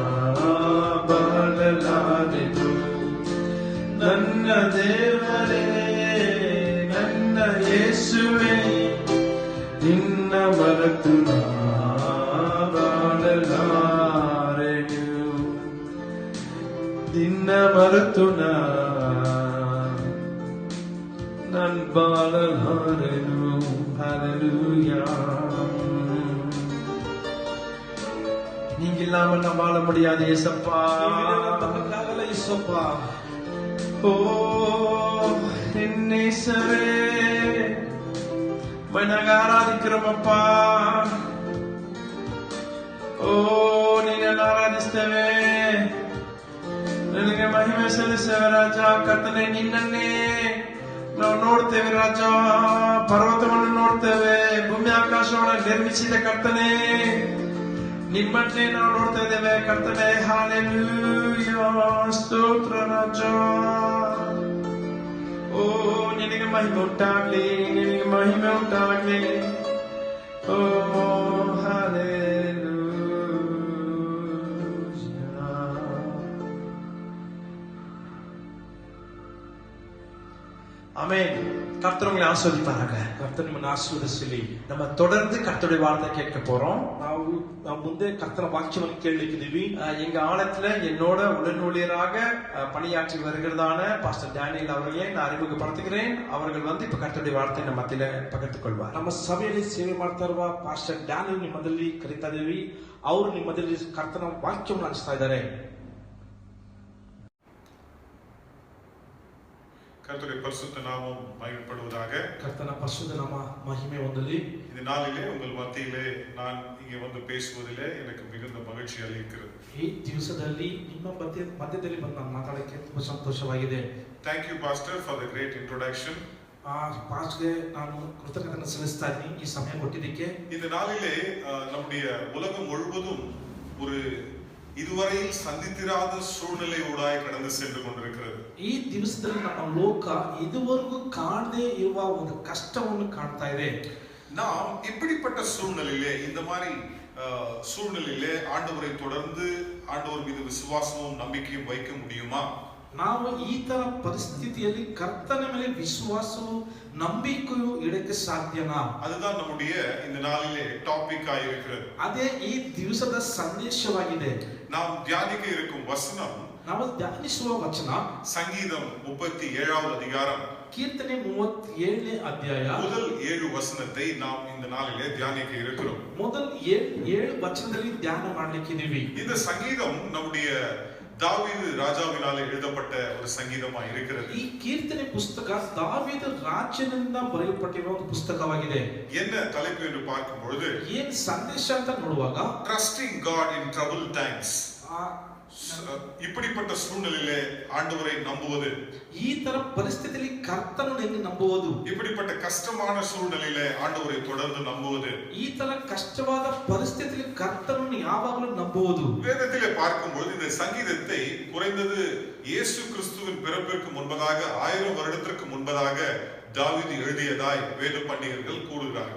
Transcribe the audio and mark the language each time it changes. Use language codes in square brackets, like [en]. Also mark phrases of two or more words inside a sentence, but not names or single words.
[kn] ಬಾಳಲಾರೆನು ನನ್ನ ದೇವರೇ ನನ್ನ ಯೇಸುವೆ ನಿನ್ನ ಮರೆತು ನಾ ಬಾಳಲಾರೆನು ನಿನ್ನ ಮರೆತು [ta] நான் ಬಾಳಲಾರೆನು ஹalleluya நீங்க இல்லாம நான் வாழ முடியாது இயேசப்பா [kn] ಬದುಕಕ್ಕಾಗಲ್ಲ ಯೇಸಪ್ಪ. [ta] ஓ என்னேசவே நாங்க ஆராதிக்கிறோம் அப்பா. ஓ நீங்க [kn] ஆராதிಸ್ತೇವೆ ನಿನಗೆ ಮಹಿಮೆ ಸಲ್ಲಿಸ್ತೇವೆ ರಾಜ. ಕರ್ತನೆ ನಿನ್ನನ್ನೇ ನಾವು ನೋಡ್ತೇವೆ ರಾಜ. ಪರ್ವತವನ್ನು ನೋಡ್ತೇವೆ, ಭೂಮಿ ಆಕಾಶವನ್ನು ನಿರ್ಮಿಸಿದ ಕರ್ತನೆ ನಿಮ್ಮನ್ನೇ ನಾವು ನೋಡ್ತಾ ಇದ್ದೇವೆ ಕರ್ತನೆ. ಹಲ್ಲೆಲೂಯಾ ಸ್ತೋತ್ರ ರಾಜ. ಓ ನಿನಗೆ ಮಹಿಮೆ ಉಂಟಾಗ್ಲಿ, ನಿನಗೆ ಮಹಿಮೆ ಉಂಟಾಗ್ಲಿ. ಓ ಹಲ್ಲೆಲೂಯಾ. [ta] ஆமென். கர்த்தர் உங்களை ஆசீர்வதிப்பாராக. [kn] ಕರ್ತನ ನಿಮ್ಮನ್ನು ಆಶೀರ್ವದಿಸಲಿ. [ta] நம்ம தொடர்ந்து கர்த்தருடைய வார்த்தை கேட்க போறோம். [kn] ನಾವು ಮುಂದೆ ಕರ್ತನ ವಾಕ್ಯವನ್ನು ಕೇಳಲಿಕ್ಕಿದ್ದೀವಿ. [ta] எங்க ஆலயத்துல என்னோட உடன் ஊழியராக பணியாற்றி வருகிறதான பாஸ்டர் டேனியல் அவர்களே நான் அறிமுகப்படுத்துகிறேன். அவர்கள் இப்ப கர்த்தருடைய வார்த்தை நம்ம மத்தியில பகிர்ந்து கொள்வார். [kn] ನಮ್ಮ ಸಭೆಯಲ್ಲಿ ಸೇವೆ ಮಾಡ್ತಾ ಇರುವ ಪಾಸ್ಟರ್ ಡ್ಯಾನಿಯಲ್ ನಿಮ್ಮದಲ್ಲಿ ಕರೀತಾ ಇದ್ದೀವಿ. ಅವರು ನಿಮ್ಮದಲ್ಲಿ ಕರ್ತನ ವಾಕ್ಯವನ್ನು ಹಂಚ್ತಾ ಇದ್ದಾರೆ. [ta] கர்த்தருடைய பரிசுத்த நாமம் மகிமைப்படுவதாக. [kn] ಕರ್ತನ ಪರಿಶುದ್ಧ ನಾಮ ಮಹಿಮೆ ಹೊಂದಲಿ. [ta] இந்த நாளிலே உங்கள் மத்தியிலே நான் இங்கே வந்து பேசுவதிலே எனக்கு மிகுந்த மகிழ்ச்சி அளிக்கிறது. [kn] ಈ ದಿವಸದಲ್ಲಿ ನಿಮ್ಮ ಮಧ್ಯದಲ್ಲಿ ಬಂದು ನಾನು ಮಾತಾಡಕ್ಕೆ ತುಂಬಾ ಸಂತೋಷವಾಗಿದೆ. [en] Thank you pastor for the great introduction. [kn] ಪಾಸ್ಟ್ಗೆ ನಾನು ಕೃತಜ್ಞತೆ ಸಲ್ಲಿಸ್ತಾ ಇದ್ದೀನಿ ಈ ಸಮಯ ಕೊಟ್ಟಿದ್ದಕ್ಕೆ. [ta] இந்த நாளிலே நம்முடைய உலகம் முழுவதும் ஒரு இதுவரையில் சந்தித்திராத சூழ்நிலை ஊடாய் கடந்து சென்று கொண்டிருக்கிறது. [kn] ಈ ದಿವಸದಲ್ಲಿ ನಮ್ಮ ಲೋಕ ಇದುವರೆಗೂ ಕಾಣದೇ ಇರುವ ಒಂದು ಕಷ್ಟವನ್ನು ಕಾಣ್ತಾ ಇದೆ. [ta] நாம் இப்படிப்பட்ட சூழ்நிலையிலே இந்த மாதிரி சூழ்நிலையிலே ஆண்டவரை தொடர்ந்து ஆண்டவர் மீது விசுவாசமும் நம்பிக்கையும் வைக்க முடியுமா? [kn] ನಾವು ಈ ತರ ಪರಿಸ್ಥಿತಿಯಲ್ಲಿ ಕರ್ತನ ಮೇಲೆ ವಿಶ್ವಾಸವು ನಂಬಿಕೆಯು ಇಡಕ್ಕೆ ಸಾಧ್ಯನಾ? [ta] அதுதான் நம்முடைய இந்த நாளிலே டாபிக்கா இருக்கிறது. [kn] ಅದೇ ಈ ದಿವಸದ ಸಂದೇಶವಾಗಿದೆ. [ta] நாம் தியானிக்க இருக்கும் வசனம், [kn] ನಾವು ಧ್ಯಾನಿಸುವ ವಚನ [ta] சங்கீதம் 37வது அதிகாரம் [kn] ಕೀರ್ತನೆ 37ನೇ ಅಧ್ಯಾಯ [ta] முதல் 7 வசனத்தை நாம் இந்த நாளிலே தியானிக்க இருக்கிறோம். [kn] ಮೊದಲ 7 ವಚನದಲ್ಲಿ ಧ್ಯಾನ ಮಾಡಲಿಕ್ಕಿದ್ದೀವಿ. [ta] இந்த சங்கீதம் நம்முடைய தாவீது ராஜாவினாலே எழுதப்பட்ட ஒரு சங்கீதமா இருக்கிறது. [kn] ಈ ಕೀರ್ತನೆ ಪುಸ್ತಕ ದಾವೀದ ರಾಜನಿಂದ ಬರೆಯಲ್ಪಟ್ಟಿರುವ ಒಂದು ಪುಸ್ತಕವಾಗಿದೆ. [ta] என்ன தலைப்பு என்று பார்க்கும் பொழுது [kn] ಏನು ಸಂದೇಶ ಅಂತ ನೋಡುವಾಗ [en] trusting God in troubled times. [ta] இப்படிப்பட்ட சூழ்நிலையிலே ஆண்டவரை நம்புவது, [kn] ಈ ತರ ಪರಿಸ್ಥಿತಿಯಲ್ಲಿ ಕರ್ತನನ್ನು ಹೆಂಗೆ ನಂಬುವುದು, [ta] இப்படிப்பட்ட கஷ்டமான சூழ்நிலையிலே ஆண்டவரை தொடர்ந்து நம்புவது, [kn] ಈ ತರ ಕಷ್ಟವಾದ ಪರಿಸ್ಥಿತಿಯಲ್ಲಿ ಕರ್ತನನ್ನು ಯಾವಾಗಲೂ ನಂಬುವುದು. [ta] வேதத்திலே பார்க்கும்போது இந்த சங்கீதத்தை குறைந்தது இயேசு கிறிஸ்துவின் பிறப்பிற்கு முன்பதாக 1000 வருடத்திற்கு முன்பதாக தாவீது எழுதியதாய் வேத பண்டிதர்கள் கூறுகிறார்கள்.